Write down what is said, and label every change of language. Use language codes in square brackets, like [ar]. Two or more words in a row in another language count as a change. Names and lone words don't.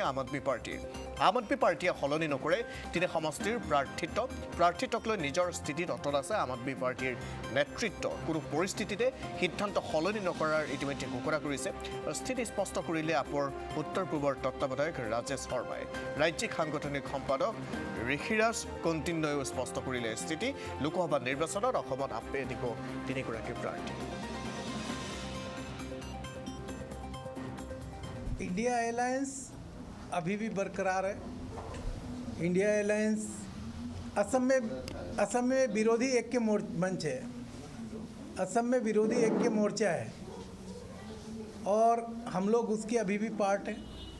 [as] আম আদমি পাৰ্টিয়ে সলনি নকৰে তিনি সমষ্টিৰ প্ৰাৰ্থিত্বক লৈ নিজৰ স্থিতিত অটল আছে আম আদমি পাৰ্টিৰ নেতৃত্ব কোনো পৰিস্থিতিতে সিদ্ধান্ত সলনি নকৰাৰ ইতিমধ্যে ঘোষণা কৰিছে স্থিতি স্পষ্ট কৰিলে আপৰ উত্তৰ পূবৰ তত্ত্বাৱধায়ক ৰাজেশ শৰ্মাই ৰাজ্যিক সাংগঠনিক সম্পাদক ঋষিৰাজ কণ্টিন্যয়ো স্পষ্ট কৰিলে স্থিতি লোকসভা নিৰ্বাচনত অসমত আপে দিব তিনিগৰাকী প্ৰাৰ্থী [hi] इंडिया अलायंस अभी भी बरकरार है। इंडिया अलायंस असम में विरोधी ऐक्य मंच है। असम में विरोधी ऐक्य मोर्चा है और हम लोग उसके अभी भी पार्ट हैं।